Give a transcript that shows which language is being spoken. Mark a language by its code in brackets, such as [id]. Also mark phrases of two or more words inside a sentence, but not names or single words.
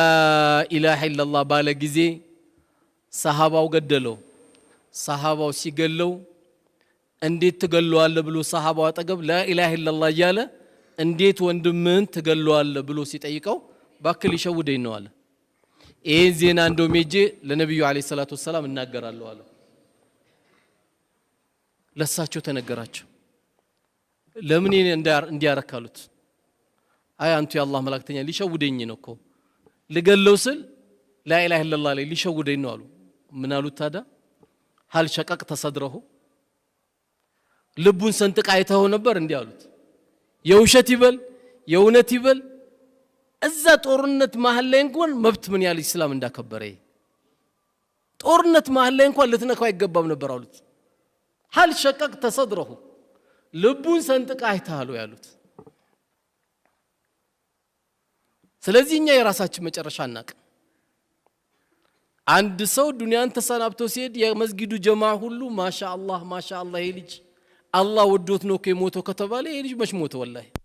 [ar] إله إلا الله [am] ባለ ጊዜ ሰሃባው ገደለው ሰሃባው ሲገለው እንዴት ትገለዋለህ ብሎ ሰሃባው አጠገብ [ar] لا إله إلا الله [am] ያለ እንዴት ወንድምን ትገለዋለህ ብሎ ሲጠይቀው ባክል ይሸውደኝ ነው አለ ይሄን ዜና እንደው ሜጄ ለነብዩ [ar] عليه الصلاة والسلام [am] እናገራለሁ አለ ለሳቸው ተነገራቸው ለምን እንዲያረካሉት አይ አንቱ የአላህ መላእክተኛ ሊሸውደኝ ነው እኮ ለገለው ስል [ar] لا إله إلا الله [am] ላይ ሊሸውደኝ ነው አሉ ምን አሉት ታዳ [ar] هل شققت صدره [am] ልቡን ሰንጥቃ አይተው ነበር እንዴ አሉት የውሸት ይበል የውነት ይበል እዛ ጦርነት መሃል ላይ እንኳን መብት ምን ያህል እስላም እንዳከበረ ጦርነት መሃል ላይ እንኳን ልትነካው አይገባም ነበር አሉት [ar] هل شققت صدره [am] ልቡን ሰንጥቃ አይተሃሉ ያሉት ስለዚህኛ የራሳችን መጨረሻ እናቅ አንድ ሰው ዱንያን ተሰናብቶ ሲሄድ የመስጊዱ ጀማዓ ሁሉ ማሻአላህ ይልጅ አላህ ወዶት ነው ከሞተው ከተባለ ይልጅ መች ሞተ ወላሂ